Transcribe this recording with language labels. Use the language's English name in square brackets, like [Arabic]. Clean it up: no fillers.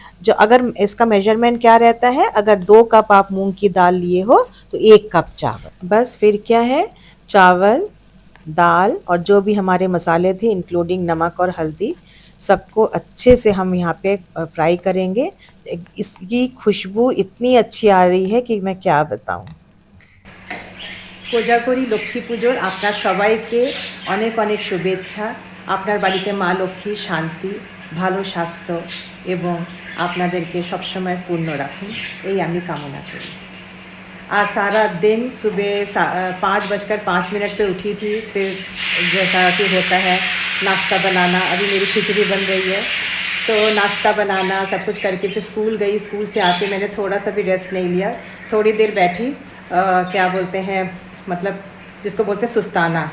[Hindi] जो अगर इसका मेज़रमेंट क्या रहता है, अगर 2 कप आप मूँग की दाल लिए हो तो 1 कप चावल। बस फिर क्या है, चावल, दाल और जो भी हमारे मसाले थे इंक्लूडिंग नमक और हल्दी, सबको अच्छे से हम यहाँ पे फ्राई करेंगे। इसकी खुशबू इतनी अच्छी आ रही है कि मैं क्या बताऊँ। [Bangla] কোজাগরী লক্ষ্মী পুজোর আপনার সবাইকে অনেক অনেক শুভেচ্ছা। আপনার বাড়িতে মা লক্ষ্মীর শান্তি, ভালো স্বাস্থ্য এবং আপনাদেরকে সবসময় পূর্ণ রাখুন এই আমি কামনা করি। [Hindi] आज सारा दिन सुबह 5:05 पे उठी थी, फिर जैसा कि होता है नाश्ता बनाना, अभी मेरी खिचड़ी बन रही है तो नाश्ता बनाना सब कुछ करके फिर स्कूल गई। स्कूल से आके मैंने थोड़ा सा भी रेस्ट नहीं लिया, थोड़ी देर बैठी क्या बोलते हैं मतलब जिसको बोलते हैं सुस्ताना।